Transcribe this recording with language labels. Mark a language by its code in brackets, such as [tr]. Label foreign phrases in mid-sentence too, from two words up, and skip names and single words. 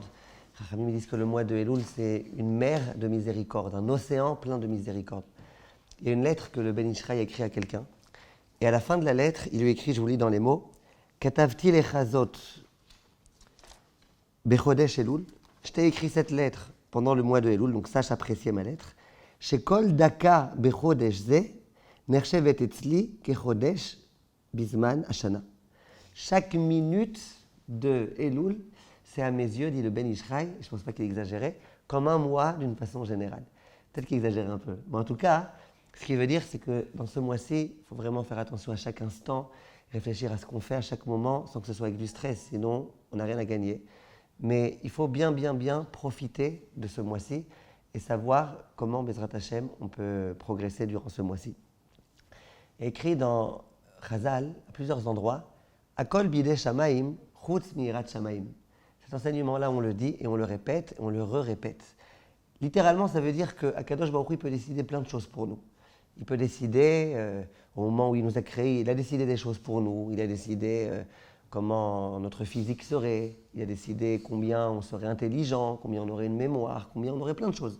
[fr] Chachamim disent que le mois de Elul, c'est une mer de miséricorde, un océan plein de miséricorde. Il y a une lettre que le Ben Ishraï a écrite à quelqu'un. Et à la fin de la lettre, il lui écrit, je vous lis dans les mots, [he] כתבתי לחזות בחודש אלול. [fr] Je t'ai écrit cette lettre pendant le mois de Elul, donc sache apprécier ma lettre. [he] שכל דקה בחודש זה נחשבת אצלי כחודש בזמן השנה. [fr] Chaque minute de Elul, c'est à mes yeux, dit le Ben Ishraï, je ne pense pas qu'il exagérait, comme un mois d'une façon générale. Peut-être qu'il exagérait un peu. Mais en tout cas, ce qu'il veut dire, c'est que dans ce mois-ci, il faut vraiment faire attention à chaque instant, réfléchir à ce qu'on fait à chaque moment sans que ce soit avec du stress, sinon on n'a rien à gagner. Mais il faut bien profiter de ce mois-ci et savoir comment, [he] בעזרת השם, [fr] on peut progresser durant ce mois-ci. Écrit dans Chazal, à plusieurs endroits, [he] הכל בידי שמים, חוץ מיראת שמים. [fr] Cet enseignement-là, on le dit et on le répète, et on le répète. Littéralement, ça veut dire qu' [he] הקדוש ברוך הוא [fr] peut décider plein de choses pour nous. Il peut décider, au moment où il nous a créés, il a décidé des choses pour nous. Il a décidé comment notre physique serait. Il a décidé combien on serait intelligent, combien on aurait une mémoire, combien on aurait plein de choses.